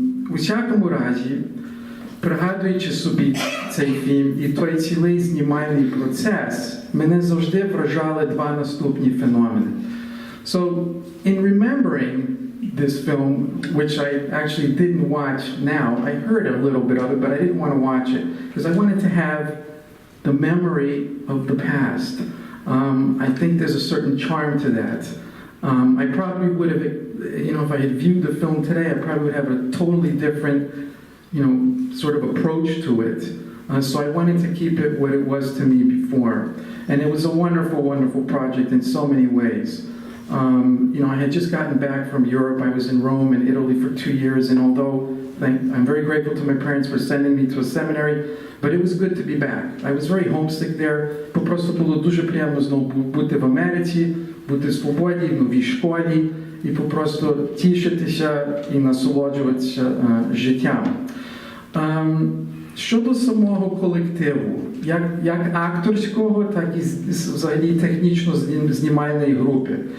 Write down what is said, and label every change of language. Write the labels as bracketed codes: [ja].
[uk] У всякому разі, пригадуючи собі цей фільм і той цілий знімальний процес, мене завжди вражали два наступні феномени. [en] So, in remembering this film, which I actually didn't watch now, I heard a little bit of it, but I didn't want to watch it, because I wanted to have the memory of the past. I think there's a certain charm to that. I probably would have, if I had viewed the film today, I probably would have a totally different, sort of approach to it. So I wanted to keep it what it was to me before. And it was a wonderful, wonderful project in so many ways. I had just gotten back from Europe. I was in Rome and Italy for 2 years, and although I'm very grateful to my parents for sending me to a seminary, but it was good to be back. I was very homesick there. [uk] Просто було дуже приємно знову бути в Америці, бути в свободі, в новій школі, і просто тішитися і насолоджуватися життям. Щодо самого колективу, як акторського, так і взагалі технічно-знімальної групи.